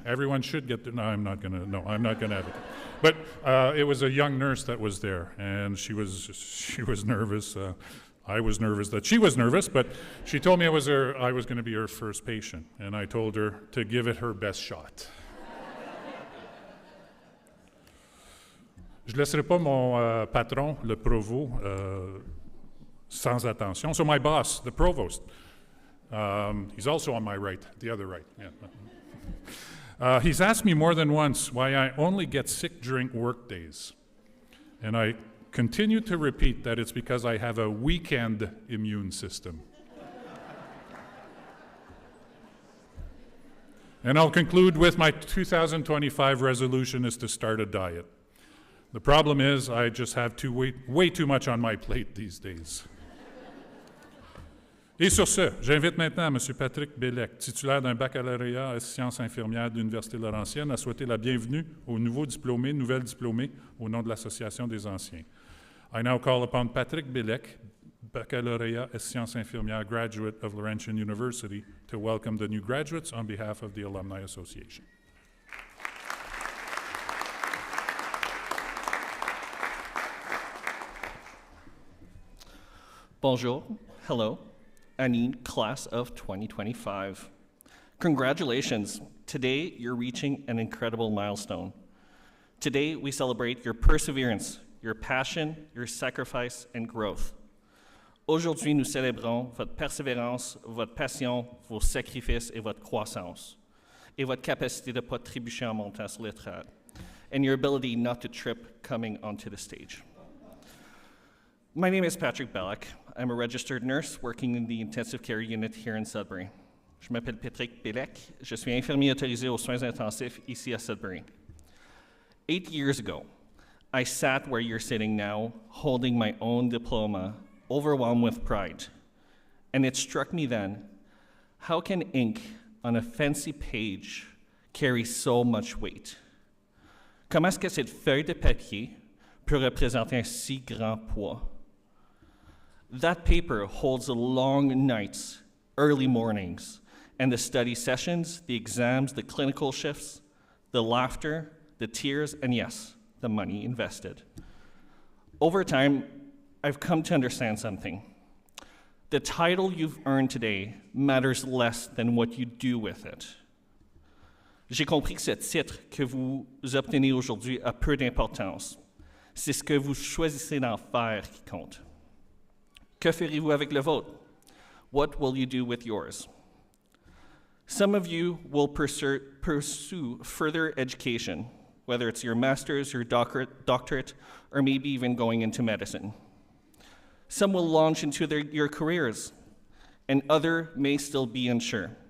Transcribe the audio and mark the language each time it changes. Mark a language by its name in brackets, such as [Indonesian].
[English] Everyone should get no, I'm not gonna have it. But it was a young nurse that was there, and she was nervous. I was nervous that she was nervous, but she told me I was going to be her first patient, and I told her to give it her best shot. [French] Je ne laisserai pas mon patron, le provost, sans attention. [English] So my boss, the provost, he's also on my right, the other right. Yeah. He's asked me more than once why I only get sick during work days, and I continue to repeat that it's because I have a weekend immune system. And I'll conclude with my 2025 resolution is to start a diet. The problem is I just have way too much on my plate these days. [French] Et sur ce, j'invite maintenant M. Patrick Bellec, titulaire d'un baccalauréat en sciences infirmières de l'Université Laurentienne, à souhaiter la bienvenue aux nouveaux diplômés, nouvelles diplômées, au nom de l'Association des anciens. [English] I now call upon Patrick Bellec, Baccalauréat en sciences infirmières, graduate of Laurentian University, to welcome the new graduates on behalf of the Alumni Association. [French] Bonjour, [English] hello, Anine, class of 2025. Congratulations, today you're reaching an incredible milestone. Today we celebrate your perseverance, your passion, your sacrifice, and growth. [French] Aujourd'hui, nous célébrons votre persévérance, votre passion, vos sacrifices et votre croissance, et votre capacité de ne pas trébucher en montant sur l'estrade, [English] and your ability not to trip coming onto the stage. My name is Patrick Belloc. I'm a registered nurse working in the intensive care unit here in Sudbury. [French] Je m'appelle Patrick Belloc. Je suis infirmier autorisé aux soins intensifs ici à Sudbury. [English] 8 years ago, I sat where you're sitting now, holding my own diploma, overwhelmed with pride. And it struck me then, how can ink on a fancy page carry so much weight? [French] Comment est-ce que cette feuille de papier peut représenter un si grand poids? [English] That paper holds the long nights, early mornings, and the study sessions, the exams, the clinical shifts, the laughter, the tears, and yes, the money invested. Over time, I've come to understand something. The title you've earned today matters less than what you do with it. [French] J'ai compris que ce titre que vous obtenez aujourd'hui a peu d'importance. C'est ce que vous choisissez d'en faire qui compte. Que ferez-vous avec le vôtre? [English] What will you do with yours? Some of you will pursue further education, whether it's your master's, your doctorate, or maybe even going into medicine. Some will launch into your careers, and other may still be unsure.